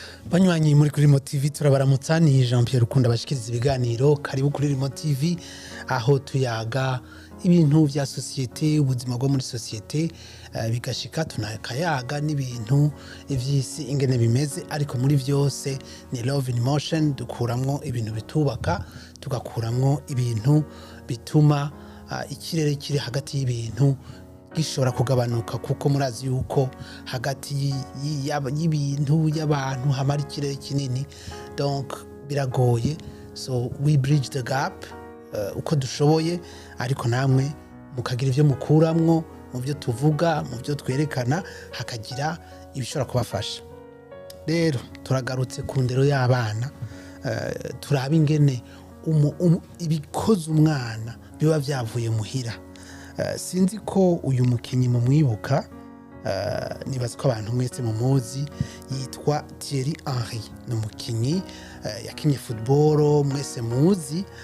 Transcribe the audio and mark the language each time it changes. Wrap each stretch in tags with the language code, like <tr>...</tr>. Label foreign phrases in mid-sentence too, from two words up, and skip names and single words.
<rn>Banywanyi muri kuri TV turabaramutsa ni Jean Pierre Rukunda bashikiriza ibiganiro karibu kuri TV aho tuyaga ibintu vya societe ubuzima bwo muri societe bigashika tunakayaga n'ibintu ivyisi ingene bimeze ariko muri vyose ni</rn> <en>love in motion</en> <rn>dukuramwo ibintu bitubaka tugakuramwo ibintu bituma ikirere kiri hagati y'ibintu gishobora kugabanuka kuko murazi yuko hagati y'ibintu y'abantu hamara ikirere kinini donc biragoye</rn> <en>so we bridge the gap</en> <rn>uko dushoboye ariko namwe mukagira ivyo mukuramwo mu byo tuvuga mu byo twerekana hakagira ibishobora kubafasha rero turagarutse ku ndero y'abana turaba ingene ibikoze umwana biba vyavuye muhira sinzi ko uyu mukinyi mu mwibuka nibaza ko abantu mwese mu muzi yitwa Thierry Henry no mukinyi yakinye football mwese muzi</rn>